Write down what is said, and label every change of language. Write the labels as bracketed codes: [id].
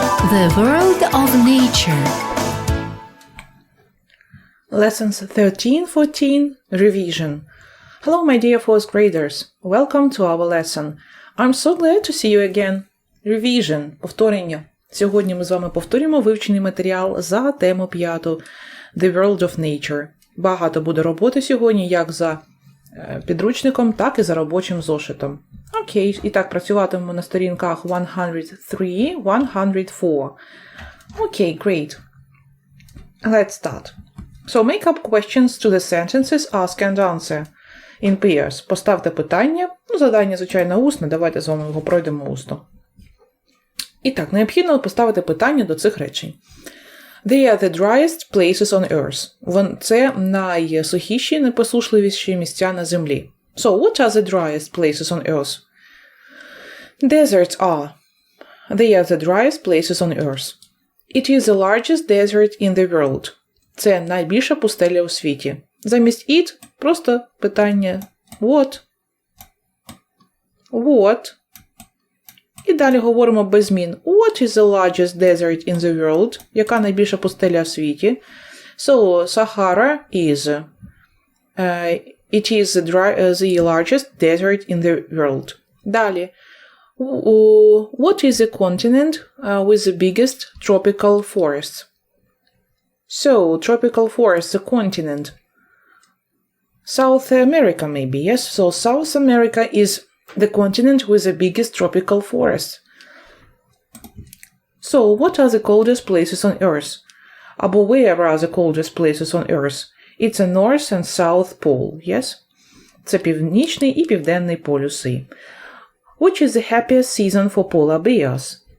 [en] The world of nature. Lessons 13-14, revision. Hello my dear fourth graders, welcome to our lesson. I'm so glad to see you again. Revision, [uk] повторення. Сьогодні ми з вами повторюємо вивчений матеріал за тему 5. [en] The world of nature. [uk] Багато буде роботи сьогодні, як за підручником, так і за робочим зошитом. Окей, і так, працюватимемо на сторінках 103, 104. [en] Окей, great. Let's start. So, make up questions to the sentences, ask and answer. In pairs. [uk] Поставте питання. Завдання, звичайно, усне. Давайте з вами його пройдемо усно. І так, необхідно поставити питання до цих речень. [en] They are the driest places on earth. [uk] Це найсухіші, найпосушливіші місця на землі. [en] So, what are the driest places on earth? Deserts are. They are the driest places on earth. It is the largest desert in the world. [uk] Це найбільша пустеля у світі. Замість it просто питання what? What? І далі говоримо без змін. [en] What is the largest desert in the world? [uk] Яка найбільша пустеля в світі? [en] So, Sahara is. It is the largest desert in the world. [uk] Далі. [en] What is the continent with the biggest tropical forests? So, tropical forest, the continent. South America, maybe, yes? So, South America is the continent with the biggest tropical forests. So, what are the coldest places on Earth? [uk] Або [en] where are the coldest places on Earth? It's a North and South Pole, yes? [uk] Це північний і південний полюси. [en] Which is the happiest season for polar bears?